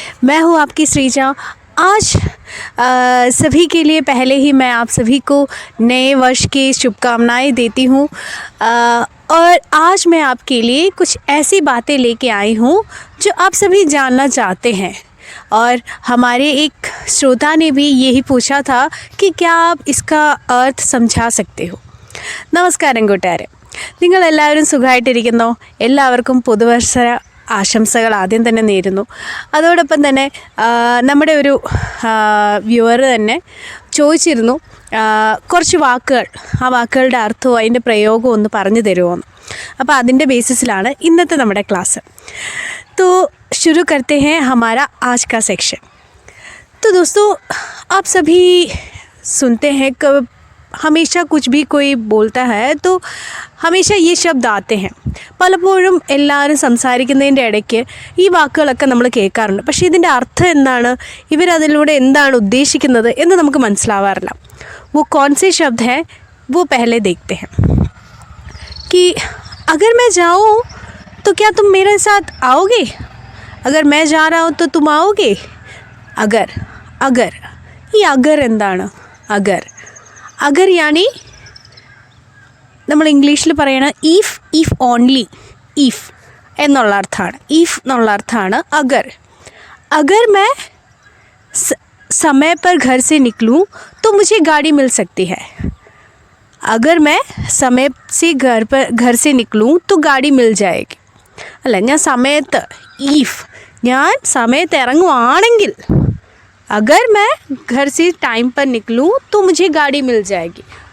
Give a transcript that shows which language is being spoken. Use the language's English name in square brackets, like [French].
[Hindi] मैं हूं आपकी श्रीजा। आज सभी के लिए पहले ही मैं आप सभी को नए वर्ष की शुभकामनाएं देती हूं। और आज मैं आपके लिए कुछ ऐसी बातें लेके आई हूं जो आप सभी जानना चाहते हैं। और हमारे एक श्रोता ने भी यही पूछा था कि क्या आप इसका अर्थ समझा सकते हो। [Malayalam] നമസ്കാരം കൂട്ടുകാരെ, നിങ്ങളെല്ലാവരും സുഖമായിട്ടിരിക്കുന്നോ? എല്ലാവർക്കും പുതുവർഷ ആശംസകൾ ആദ്യം തന്നെ നേരുന്നു. അതോടൊപ്പം തന്നെ നമ്മുടെ ഒരു വ്യൂവർ തന്നെ ചോദിച്ചിരുന്നു കുറച്ച് വാക്കുകൾ, ആ വാക്കുകളുടെ അർത്ഥവും അതിൻ്റെ പ്രയോഗവും ഒന്ന് പറഞ്ഞു തരുമോയെന്ന്. അപ്പോൾ അതിൻ്റെ ബേസിസിലാണ് ഇന്നത്തെ നമ്മുടെ ക്ലാസ്. [Hindi] तो शुरू करते हैं हमारा आज का सेक्शन. तो दोस्तों, आप सभी सुनते हैं कि हमेशा कुछ भी कोई बोलता है तो हमेशा ये शब्द आते हैं. [Malayalam] പലപ്പോഴും എല്ലാവരും സംസാരിക്കുന്നതിൻ്റെ ഇടയ്ക്ക് ഈ വാക്കുകളൊക്കെ നമ്മൾ കേൾക്കാറുണ്ട്. പക്ഷേ ഇതിൻ്റെ അർത്ഥം എന്താണ്, ഇവരതിലൂടെ എന്താണ് ഉദ്ദേശിക്കുന്നത് എന്ന് നമുക്ക് മനസ്സിലാവാറില്ല. [Hindi] वो कौन से शब्द हैं वो पहले देखते हैं. कि अगर मैं जाऊँ तो क्या तुम मेरे साथ आओगे? अगर मैं जा रहा हूँ तो तुम आओगे? [Malayalam] अगर ഈ അഗർ എന്താണ്? അഗർ യാനി നമ്മൾ ഇംഗ്ലീഷിൽ പറയണ ഇഫ് ഓൺലി, ഇഫ് എന്നുള്ള അർത്ഥമാണ്. ഇഫ് എന്നുള്ള അർത്ഥമാണ് [Hindi] अगर मैं समय पर घर से निकलूँ तो मुझे गाड़ी मिल सकती है. अगर मैं समय से घर से निकलूँ तो गाड़ी मिल जाएगी. [Malayalam] അല്ല, ഞാൻ സമയത്ത് ഞാൻ സമയത്ത് ഇറങ്ങുവാണെങ്കിൽ [Hindi] अगर मैं घर से टाइम पर निकलूँ तो मुझे गाड़ी मिल जाएगी.